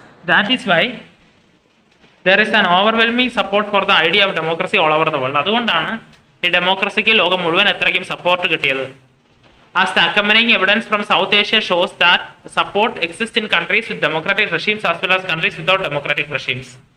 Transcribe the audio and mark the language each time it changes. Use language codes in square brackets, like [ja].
[en] That is why there is an overwhelming support for the idea of democracy all over the world. [ml] അതുകൊണ്ടാണ് ഈ ഡെമോക്രസിക്ക് ലോകം മുഴുവൻ എത്രയ്ക്കും support കിട്ടിയത്. [en] As the accompanying evidence from South Asia shows that support exists in countries with democratic regimes as well as countries without democratic regimes.